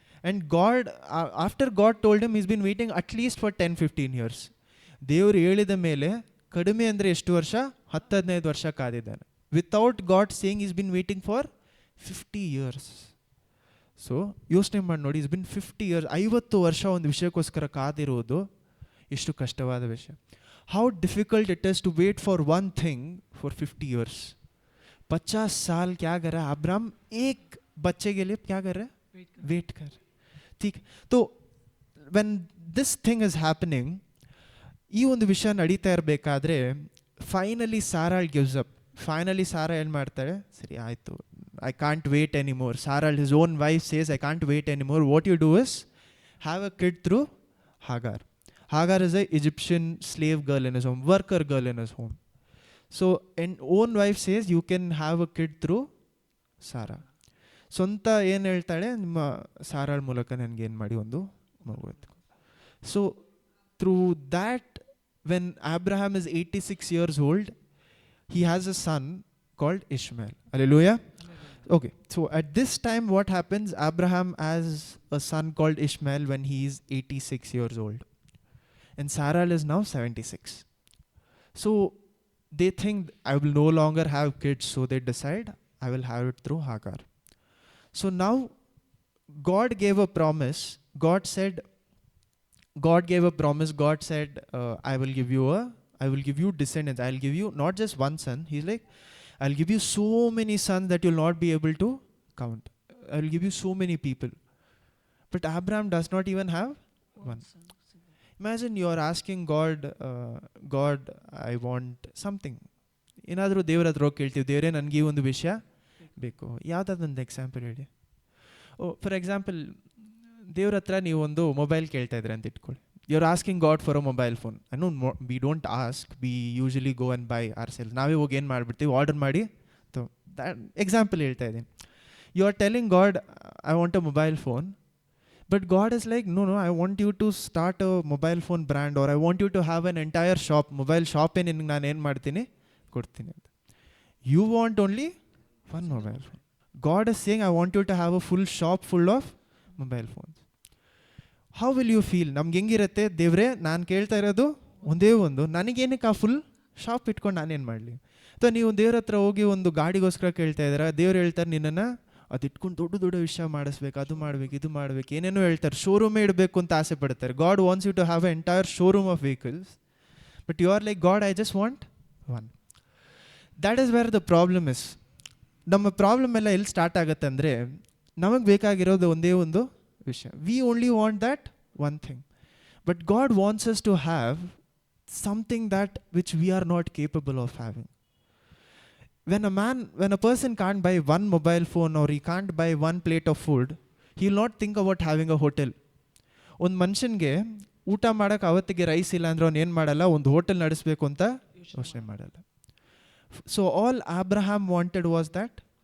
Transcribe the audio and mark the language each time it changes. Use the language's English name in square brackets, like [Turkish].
[English] And God, after God told him, he's been waiting at least for 10-15 years. [Kannada] ದೇವರು ಹೇಳಿದ ಮೇಲೆ ಕಡಿಮೆ ಅಂದರೆ ಎಷ್ಟು ವರ್ಷ? 10-15 ವರ್ಷ ಕಾದಿದ್ದಾನೆ. [English] Without God saying is been waiting for 50 years. [Kannada] So ಯೋಚನೆ ಮಾಡಿ ನೋಡಿ, [English] Is been 50 years. [Kannada] 50 ವರ್ಷ ಒಂದು ವಿಷಯಕ್ಕೋಸ್ಕರ ಕಾದಿರುವುದು ಎಷ್ಟು ಕಷ್ಟವಾದ ವಿಷಯ. [English] How difficult it is to wait for one thing for 50 years. [Hindi] 50 साल क्या कर रहा है अब्राहम? एक बच्चे के लिए क्या कर रहा है? वेट कर. ठीक. [English] तो when this thing is happening, [Kannada] ಈ ಒಂದು ವಿಷಯ ನಡೀತಾ ಇರಬೇಕಾದ್ರೆ [English] Finally ಸಾರಾಳ್ gives up. [Kannada] Finally Sara ಏನು ಮಾಡ್ತಾಳೆ? ಸರಿ ಆಯಿತು, [English] I can't wait anymore. Sarah, his own wife, says, I can't wait anymore. What you do is have a kid through Hagar. Hagar is an Egyptian slave girl in his home, worker girl in his home. So an own wife says, you can have a kid through Sarah. [Kannada] ಸ್ವಂತ ಏನು ಹೇಳ್ತಾಳೆ? ನಿಮ್ಮ ಸಾರಾಳ್ ಮೂಲಕ ನನಗೆ ಏನು ಮಾಡಿ ಒಂದು ಮಗು ಎತ್ಕೊ. [English] So through that, when Abraham is 86 years old, he has a son called Ishmael. Hallelujah. Okay, so at this time what happens? Abraham has a son called Ishmael when he is 86 years old. And Sarah is now 76. So they think, I will no longer have kids, so they decide, I will have it through Hagar. So now God gave a promise. God gave a promise. God said, I will give you descendants. I'll give you not just one son. He's like, I'll give you so many sons that you'll not be able to count. I'll give you so many people. But Abraham does not even have one. Imagine you are asking God, God, I want something. [Kannada] ಏನಾದರೂ ದೇವ್ರ ಹತ್ರ ಹೋಗಿ ಕೇಳ್ತೀವಿ, ದೇವರೇ ನನಗೆ ಈ ಒಂದು ವಿಷಯ ಬೇಕು. ಯಾವುದಾದೊಂದು ಎಕ್ಸಾಂಪಲ್ ಹೇಳಿ. ಫಾರ್ ಎಕ್ಸಾಂಪಲ್, ದೇವ್ರ ಹತ್ರ ನೀವು ಒಂದು ಮೊಬೈಲ್ ಕೇಳ್ತಾ ಇದ್ರೆ ಅಂತ ಇಟ್ಕೊಳ್ಳಿ. [English] You're asking God for a mobile phone. I know we don't ask. We usually go and buy ourselves. [Kannada] ನಾವೇ ಹೋಗಿ ಏನು ಮಾಡಿಬಿಡ್ತೀವಿ? ಆರ್ಡರ್ ಮಾಡಿ. ಎಕ್ಸಾಂಪಲ್ ಹೇಳ್ತಾ ಇದ್ದೀನಿ. [English] You are telling God, I want a mobile phone. But God is like, no, I want you to start a mobile phone brand, or I want you to have an entire shop, mobile shop [Kannada] ನಿನಗೆ ನಾನು ಏನು ಮಾಡ್ತೀನಿ? ಕೊಡ್ತೀನಿ ಅಂತ. [English] You want only one mobile phone. God is saying, I want you to have a full shop full of mobile phones. How will you feel? [Kannada] ನಮ್ಗೆ ಹೆಂಗಿರುತ್ತೆ? ದೇವ್ರೆ, ನಾನು ಕೇಳ್ತಾ ಇರೋದು ಒಂದೇ ಒಂದು, ನನಗೇನಕ್ಕೆ ಆ ಫುಲ್ ಶಾಪ್ ಇಟ್ಕೊಂಡು ನಾನೇನು ಮಾಡಲಿ? ಅಥವಾ ನೀವು ದೇವ್ರ ಹತ್ರ ಹೋಗಿ ಒಂದು ಗಾಡಿಗೋಸ್ಕರ ಕೇಳ್ತಾ ಇದ್ದೀರಾ, ದೇವ್ರು ಹೇಳ್ತಾರೆ ನಿನ್ನನ್ನು ಅದು ಇಟ್ಕೊಂಡು ದೊಡ್ಡ ವಿಷಯ ಮಾಡಿಸ್ಬೇಕು, ಅದು ಮಾಡಬೇಕು, ಇದು ಮಾಡಬೇಕು, ಏನೇನೋ ಹೇಳ್ತಾರೆ. ಶೋರೂಮೇ ಇಡಬೇಕು ಅಂತ ಆಸೆ ಪಡ್ತಾರೆ. [English] God wants you to have a entire showroom of vehicles. But you are like, God, I just want one. That is where the problem is. [Kannada] ನಮ್ಮ ಪ್ರಾಬ್ಲಮ್ ಎಲ್ಲ ಎಲ್ಲಿ ಸ್ಟಾರ್ಟ್ ಆಗುತ್ತೆ ಅಂದರೆ, ನಮಗೆ ಬೇಕಾಗಿರೋದು ಒಂದೇ ಒಂದು ವಿಷಯ. [English] We only want that one thing. But God wants us to have something that which we are not capable of having. When a person can't buy one mobile phone or he can't buy one plate of food, he will not think about having a hotel. [Kannada] ಒಂದು ಮನುಷ್ಯನಿಗೆ ಊಟ ಮಾಡೋಕ್ಕೆ ಅವತ್ತಿಗೆ rice ಇಲ್ಲ ಅಂದರೆ ಅವ್ನು ಏನು ಮಾಡಲ್ಲ, ಒಂದು ಹೋಟೆಲ್ ನಡೆಸಬೇಕು ಅಂತ ಯೋಚನೆ ಮಾಡಲ್ಲ. [English] so all Abraham wanted was that